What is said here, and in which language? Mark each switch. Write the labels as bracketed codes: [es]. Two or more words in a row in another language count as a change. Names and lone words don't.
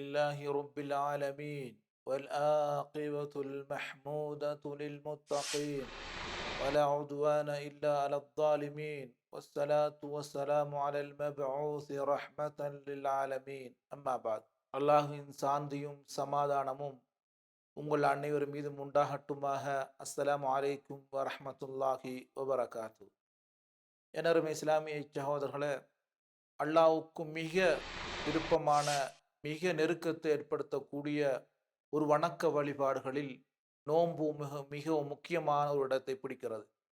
[ar] لله رب العالمين والعاقبة المحمودة للمتقين ولا عدوان إلا على الظالمين والصلاة والسلام على المبعوث رحمة للعالمين أما بعد [ta] அல்லாஹ்வின் சாந்தியும் சமாதானமும் உங்கள் அனைவர் மீதும் உண்டாகட்டுமாக. [ar] السلام عليكم ورحمة الله وبركاته. [ta] எனருமே இஸ்லாமிய சகோதரர்களே, அல்லாஹ்வுக்கு மிக விருப்பமான, மிக நெருக்கத்தை ஏற்படுத்தக்கூடிய ஒரு வணக்க வழிபாடுகளில் நோன்பு மிகவும் முக்கியமான ஒரு இடத்தை பிடிக்கிறது.